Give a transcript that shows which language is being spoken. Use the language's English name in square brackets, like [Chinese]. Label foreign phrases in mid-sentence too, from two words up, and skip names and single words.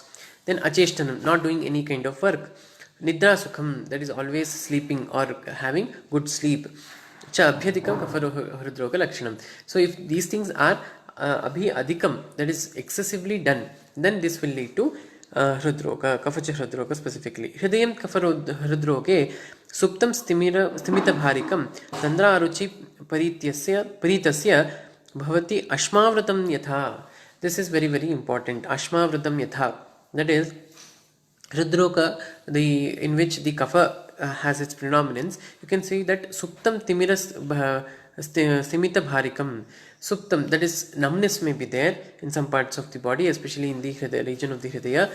[English] Then Acheshtanam, not doing any kind of work. [Sanskrit] निद्रा सुखम्, [English] that is always sleeping or having good sleep. [Sanskrit] च अभ्यधिकम् कफ हृद्रोग लक्षणम्. [English] So if these things are [Sanskrit] अभि अधिकम्, [English] that is excessively done, then this will lead to Hridroga, [Sanskrit] कफच हृद्रोग [English] specifically. [Sanskrit] हृदयम् कफ हृद्रोगे, सुप्तम् स्तिमित भारिकम्, तन्द्रा अरुचि परितस्य, भवति अश्मव्रतम् यथा. [English] This is very, very important. [Sanskrit] अश्मव्रतम् यथा. [English] That is, Hridroga, in which the kapha has its predominance, you can see that [Sanskrit] सुप्तम् स्तिमित भारिकम्. [English] Suptam, that is numbness may be there in some parts of the body, especially in the region of the Hridaya.